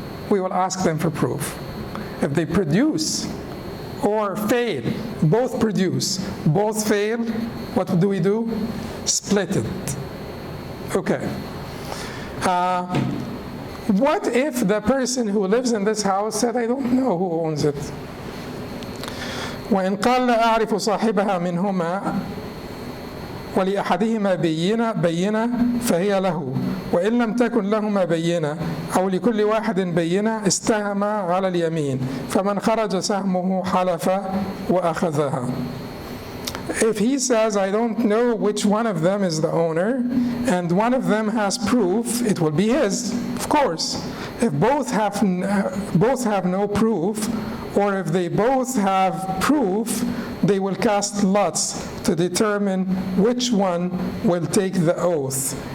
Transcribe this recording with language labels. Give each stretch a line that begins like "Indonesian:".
English: We will ask them for proof. If they produce or fail, both produce, both fail, what do we do? Split it. Okay. What if the person who lives in this house said, I don't know who owns it?
Arabic: وإن قال لا أعرف صاحبها منهما ولأحدهما بينة فهي له وإن لم تكن لهما بينة أو لكل واحد بينة استهم على اليمين فمن خرج سهمه حلف وأخذها.
English: If he says, I don't know which one of them is the owner, and one of them has proof, it will be his, of course. If both have no proof, or if they both have proof, they will cast lots to determine which one will take the oath.